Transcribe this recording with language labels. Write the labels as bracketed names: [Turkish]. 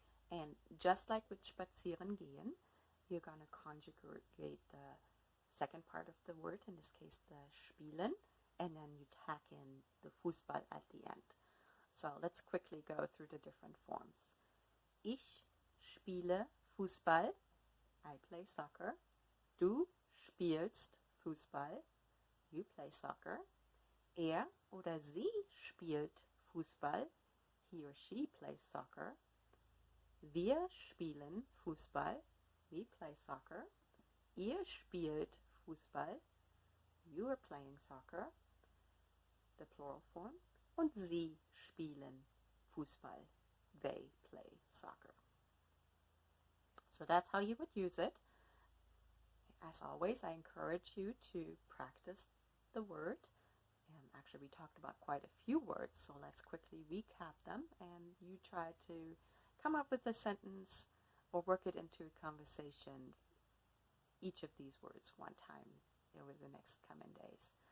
[English] And just like with spazieren gehen, you're going to conjugate the second part of the word, in this case the spielen, and then you tack in the Fußball at the end. So let's quickly go through the different forms. [German] Ich spiele Fußball, [English] I play soccer. [German] Du spielst Fußball, [English] you play soccer. [German] Er oder sie spielt Fußball, [English] he or she plays soccer. [German] Wir spielen Fußball, [English] we play soccer. [German] Ihr spielt Fußball, [English] you are playing soccer, the plural form. [German] Und sie spielen Fußball, [English] they play soccer. So that's how you would use it. As always, I encourage you to practice the word. And actually, we talked about quite a few words, so let's quickly recap them. And you try to come up with a sentence or work it into a conversation, each of these words one time over the next coming days.